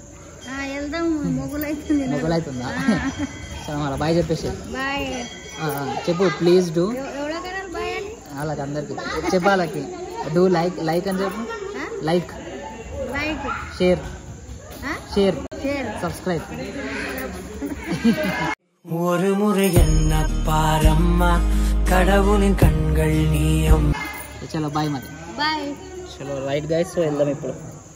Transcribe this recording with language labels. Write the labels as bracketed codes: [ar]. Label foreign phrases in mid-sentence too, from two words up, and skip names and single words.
[te] మొగలవుతుందా? సో మళ్ళీ బాయ్ చెప్పేసి చెప్పు [en] please do. [te] వాళ్ళకి అందరికి చెప్పు. వాళ్ళకి [en] do like [te] అని చెప్పు. [en] like share subscribe. [ta] ஒரு முறை என்ன பாரம்மா கடவுளின் கண்கள் நீயம். [te] చలో బాయ్ మరి. చలో [en] right guys. [te] సో వెళ్దాం ఇప్పుడు.